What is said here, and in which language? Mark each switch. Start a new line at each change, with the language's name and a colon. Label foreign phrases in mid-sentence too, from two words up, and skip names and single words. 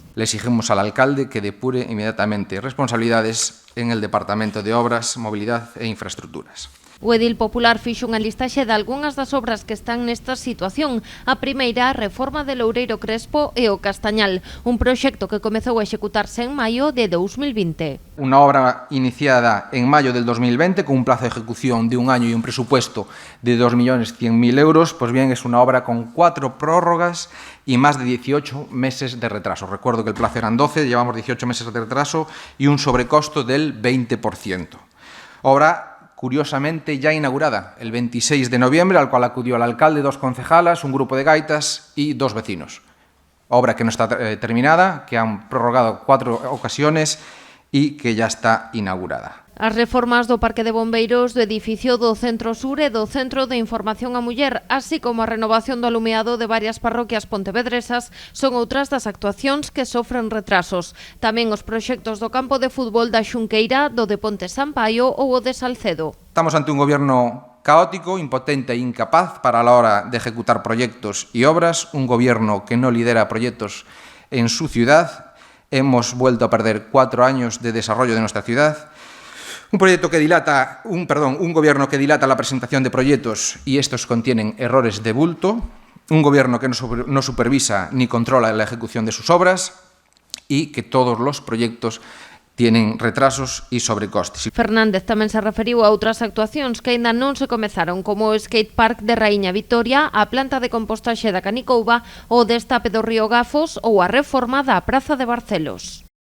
Spanish: Le exigimos al alcalde que depure inmediatamente responsabilidades en el Departamento de Obras, Movilidad e Infraestructuras.
Galician: O edil popular fixo unha listaxe de algunhas das obras que están nesta situación. A primeira, a reforma de Loureiro Crespo e o Castañal, un proxecto que comezou a executarse en maio de 2020.
Spanish: Una obra iniciada en mayo del 2020 con un plazo de ejecución de un año y un presupuesto de 2.100.000 euros, pues bien, es una obra con 4 prórrogas y más de 18 meses de retraso. Recuerdo que el plazo eran 12, llevamos 18 meses de retraso y un sobrecosto del 20%. Obra curiosamente ya inaugurada el 26 de noviembre, al cual acudió el alcalde, 2 concejalas, un grupo de gaitas y 2 vecinos. Obra que no está terminada, que han prorrogado 4 ocasiones y que ya está inaugurada.
Galician: As reformas do Parque de Bombeiros, do edificio do Centro Sur e do Centro de Información á Muller, así como a renovación do alumeado de varias parroquias pontevedresas, son outras das actuacións que sofren retrasos. Tamén os proxectos do campo de fútbol da Xunqueira, do de Ponte Sampaio ou o de Salcedo.
Spanish: Estamos ante un gobierno caótico, impotente e incapaz para la hora de ejecutar proyectos y obras, un gobierno que no lidera proyectos en su ciudad. Hemos vuelto a perder 4 años de desarrollo de nuestra ciudad. Un gobierno que dilata la presentación de proyectos y estos contienen errores de bulto, un gobierno que no supervisa ni controla la ejecución de sus obras y que todos los proyectos tienen retrasos e sobrecostes.
Galician: Fernández tamén se referiu a outras actuacións que aínda non se comezaron, como o skate park de Raíña Vitoria, a planta de compostaxe da Canicouba, o destape do río Gafos ou a reforma da Praza de Barcelos.